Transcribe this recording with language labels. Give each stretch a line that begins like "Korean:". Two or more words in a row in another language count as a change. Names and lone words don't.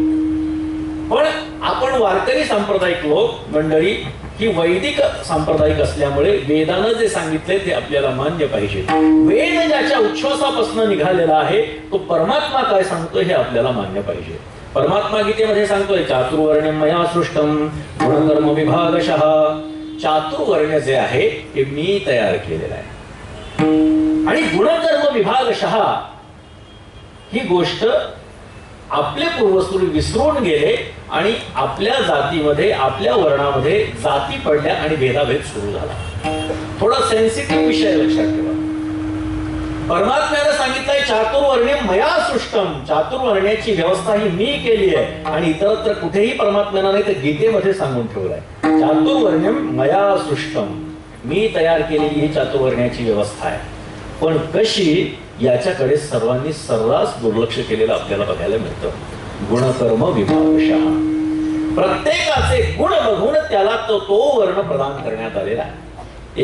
Marathi: पण आपण वारकरी सांप्रदायिक लोक मंडळी ही वैदिक सांप्रदायिक असल्यामुळे वेदानं जे सांगितले ते आपल्याला मान्य पाहिजे. वेद ज्याच्या उच्छ्वासापासून निघालेला आहे तो परमात्मा काय सांगतोय हे आपल्याला मान्य पाहिजे. परमात्मा गीतेमध्ये सांगतोय
Sanskrit: चातुर्वर्ण्यम मया सृष्टम गुणकर्म विभागशः.
Marathi: चातुर्वर्ण्य जे आहे हे मी तयार केलेलं आहे आणि
Sanskrit: गुणकर्म विभागशः
Marathi: ही गोष्ट आपले पूर्वसूर विसरून गेले आणि आपल्या जातीमध्ये, आपल्या वर्णामध्ये जाती पडल्या आणि भेदाभेद सुरू झाला. थोडा सेन्सिटिव्ह विषय लक्षात ठेवा. परमात्म्याने सांगितलंय
Sanskrit: चातुर्वर्ण्यम मया सृष्टम,
Marathi: चातुर्वर्ण्याची व्यवस्था ही मी केली आहे. आणि इतरत्र कुठेही परमात्म्याने नाही तर गीतेमध्ये सांगून ठेवलंय
Sanskrit: चातुर्वर्ण्यम मया सृष्टम,
Marathi: मी तयार केलेली ही चातुर्वर्ण्याची व्यवस्था आहे. पण कशी, याच्याकडे सर्वांनी सर्रास दुर्लक्ष केलेलं आपल्याला बघायला मिळतं.
Sanskrit: गुणकर्म विभागशः,
Marathi: प्रत्येकाचे गुण बघून त्याला तो वर्ण प्रदान करण्यात आलेला आहे.